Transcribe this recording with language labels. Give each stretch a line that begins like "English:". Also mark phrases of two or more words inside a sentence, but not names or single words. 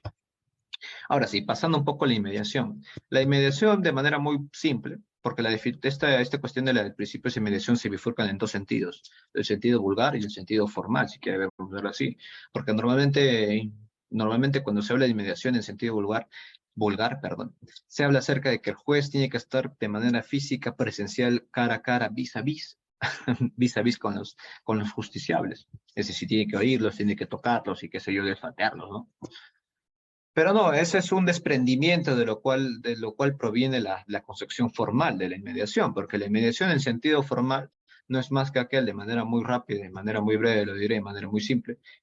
Spanish: Ahora sí, pasando un poco a la inmediación. La inmediación de manera muy simple, porque esta cuestión del principio de inmediación se bifurcan en dos sentidos, el sentido vulgar y el sentido formal, si quiere verlo así, porque normalmente cuando se habla de inmediación en sentido perdón, se habla acerca de que el juez tiene que estar de manera física, presencial, cara a cara,
French: vis a vis, vis a vis
Spanish: con los justiciables. Es decir, tiene que oírlos, tiene que tocarlos y qué sé yo, desfatearlos, ¿no? Pero no, ese es un desprendimiento de lo cual proviene la concepción formal de la inmediación, porque la inmediación en sentido formal no es más que aquel de manera muy rápida, de manera muy breve, lo diré de manera muy simple,